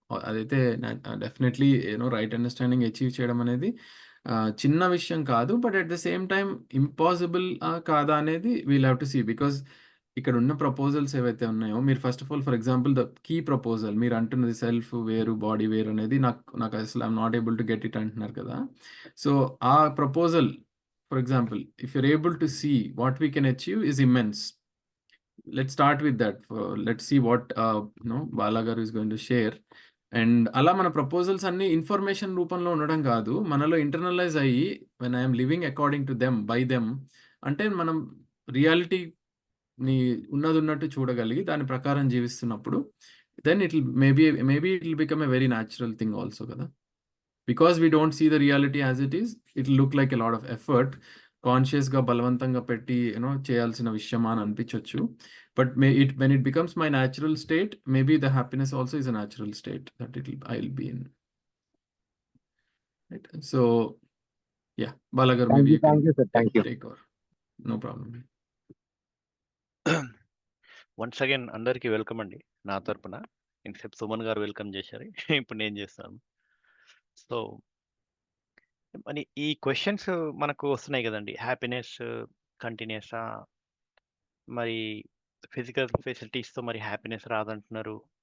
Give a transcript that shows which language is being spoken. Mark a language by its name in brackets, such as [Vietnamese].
[Telugu] అదైతే definitely right understanding achieve చేయడం అనేది చిన్న విషయం కాదు. [English] but at the same time impossible [Telugu] కాదా అనేది [English] We'll have to see. [Telugu] Because ఇక్కడ ఉన్న ప్రపోజల్స్ ఏవైతే ఉన్నాయో మీరు [English] first of all for example the key proposal [Telugu] మీరు అంటున్నది సెల్ఫ్ వేరు, బాడీ వేరు అనేది నాకు అసలు [English] I'm not able to get it [Telugu] అంటున్నారు కదా! [English] So, ఆ proposal for example, if you're able to see what we can achieve is immense. Let's start with that. Let's see what Bala garu is going to share. [Telugu] And అలా మన proposals అన్ని information రూపంలో ఉండడం కాదు, మనలో internalise అయ్యి [English] when I'm living according to them by them [Telugu] అంటే మనం రియాలిటీని ఉన్నది ఉన్నట్టు చూడగలిగి దాని ప్రకారం జీవిస్తున్నప్పుడు [English] then it maybe it will become a very natural thing also [Telugu] కదా. [English] Because we don't see the reality as it is, it'll look like a lot of effort. [Telugu] కాన్షియస్‌గా బలవంతంగా పెట్టి చేయాల్సిన విషయమా అని అనిపించొచ్చు. [English] But when it becomes my natural state, maybe the happiness also is a natural state that I'll be in. Right? So, yeah, Bala garu, maybe you can Thank you. take over. No problem. [Telugu] Once again అందరికీ welcome అండి నా తరపున. ఇంతసేపు సుమన్ గారు welcome చేశారు, ఇప్పుడు నేను చేస్తాను. సో మరి ఈ క్వశ్చన్స్ మనకు వస్తున్నాయి కదండి. హ్యాపీనెస్ కంటిన్యూసా, మరి ఫిజికల్ ఫెసిలిటీస్తో మరి హ్యాపీనెస్ రాదంటున్నారు.